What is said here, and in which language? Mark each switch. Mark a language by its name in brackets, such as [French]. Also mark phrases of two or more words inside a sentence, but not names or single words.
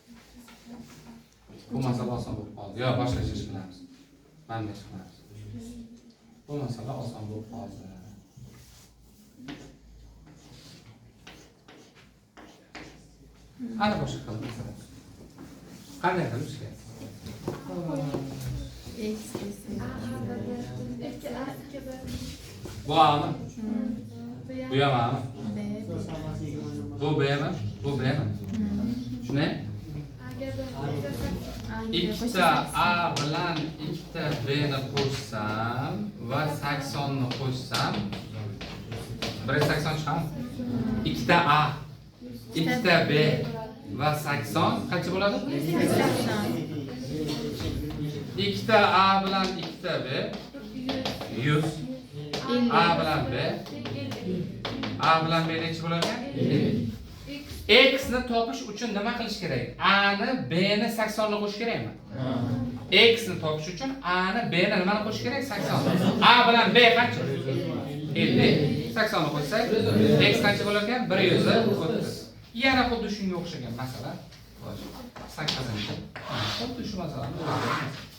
[Uzbek] Bu masala oson bo'lib qoldi. Yo, boshqacha ish qilamiz. Mana ish qilamiz. Bu masala oson bo'lib qoldi. Ana boshqa qilib masala. Qanday qilish kerak? [Turkish] X ise. Bu A mı? Bu ya A mı? B. Bu B mi? Bu B mi? Şu ne? [Uzbek] Ikkita A bilan ikkita B'ni qo'shsam va 80ni qo'shsam 180 chiqadi. Ikkita A, ikkita B va 80 qancha bo'ladi? ikkita A bilan ikkita B 100. A bilan B. A bilan B necha bo'ladi? X ni topish uchun nima qilish kerak? A ni B ni 80 ni qo'shish kerakmi? X ni topish uchun A ni B ni nimani qo'shish kerak? 80. A bilan B qancha? 50. 80 ni qo'shsak, X qancha bo'lar ekan? 130. Yana xuddi shunga o'xshagan masala. 8-chi. Xuddi shu masalani o'rganamiz.